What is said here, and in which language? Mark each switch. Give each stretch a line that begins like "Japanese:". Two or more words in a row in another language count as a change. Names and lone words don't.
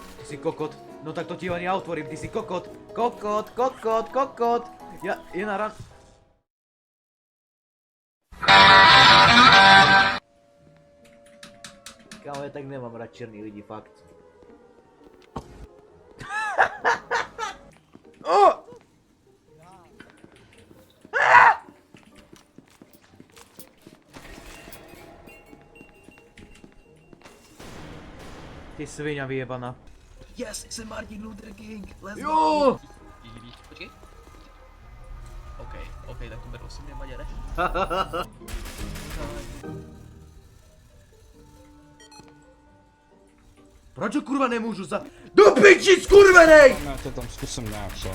Slovak: si kokot. No tak to ti ani ja otvorím, ty si kokot. Kokot. Je na ran...
Czech: Kámo, ja tak nemám rád černý lidi, fakt.
Slovak: Ty sviňa vyjebaná.
Czech: Yes, jsem Martin Luther King,
English: let's go!
Czech: Jo! Počkej. OK, tak to beru si mě, Maďare. Proč ho kurva nemůžu za... Do piči, skurvenej! Já to tam zkusím nějak, co?